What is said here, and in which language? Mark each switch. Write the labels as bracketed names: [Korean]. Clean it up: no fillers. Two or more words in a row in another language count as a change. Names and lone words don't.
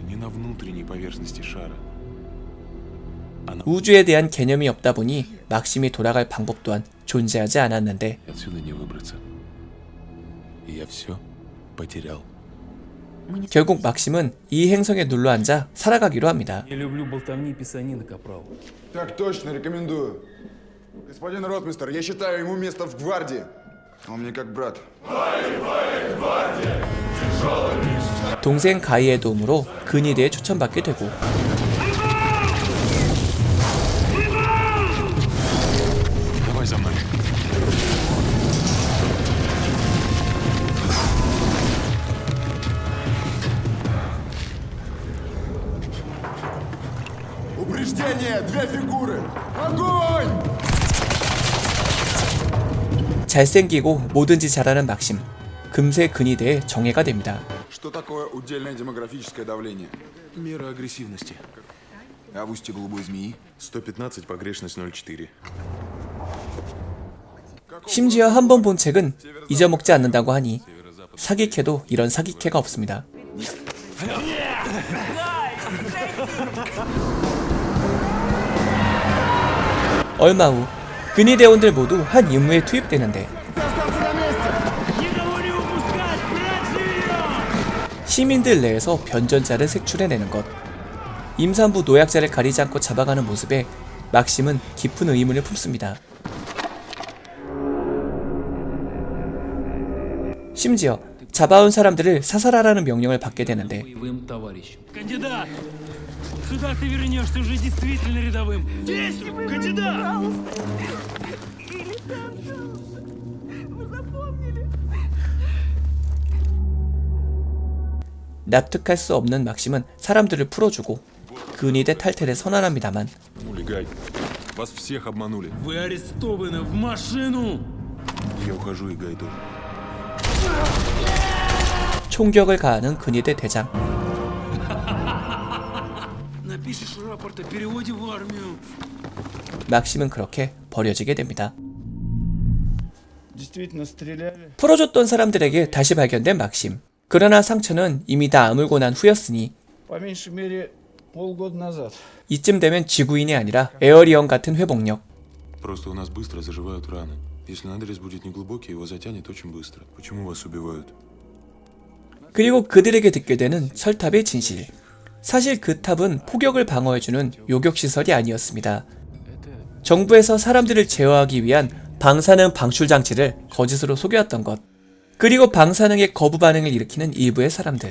[Korean] 우주에 대한 개념이 없다 보니 막심이 돌아갈 방법 또한 존재하지 않았는데 결국 막심은 이 행성에 눌러앉아 살아가기로 합니다. [Russian] Я люблю болтовни и писанины, капрал. Так точно, рекомендую. Господин ротмистер, я считаю ему место в гвардии. Он мне как брат. [Korean] 동생 가이의 도움으로 근위대에 초청받게 되고 [Russian] Давай за мной. Упреждение! Две фигуры! Огонь! [Korean] 잘생기고 뭐든지 잘하는 막심. 금세 근위대의 정예가 됩니다. [Russian] Что такое удельное демографическое давление? Мера агрессивности. А в устье голубой змеи? 115, погрешность 0,4. [Korean] 심지어 한 번 본 책은 잊어먹지 않는다고 하니 사기캐도 이런 사기캐가 없습니다. 얼마 후 근위대원들 모두 한 임무에 투입되는데 시민들 내에서 변전자를 색출해내는 것. 임산부 노약자를 가리지 않고 잡아가는 모습에 막심은 깊은 의문을 품습니다. 심지어 잡아온 사람들을 사살하라는 명령을 받게 되는데 [Russian] Боевым товарищем. Кандидат! Сюда ты вернешься уже действительно рядовым. Действуй, кандидат! [Korean] 납득할 수 없는 막심은 사람들을 풀어주고 근위대 탈퇴를 선언합니다만 [Russian] Обманули, Гай. Вас всех обманули. Вы арестованы в машину! Я ухожу, и Гай тоже. [Korean] 총격을 가하는 근위대 대장. [Russian] Напишешь рапорт о переводе в армию. [Korean] 막심은 그렇게 버려지게 됩니다. [Russian] Действительно стреляли. [Korean] 풀어줬던 사람들에게 다시 발견된 막심. 그러나 상처는 이미 다 아물고 난 후였으니 [Russian] По меньшей мере полгода назад. [Korean] 이쯤 되면 지구인이 아니라 에어리언 같은 회복력. [Russian] Просто у нас быстро заживают раны. Если надрез будет неглубокий, его затянет очень быстро. Почему вас убивают? [Korean] 그리고 그들에게 듣게 되는 철탑의 진실. 사실 그 탑은 폭격을 방어해주는 요격시설이 아니었습니다. 정부에서 사람들을 제어하기 위한 방사능 방출 장치를 거짓으로 속여왔던 것. 그리고 방사능의 거부 반응을 일으키는 일부의 사람들.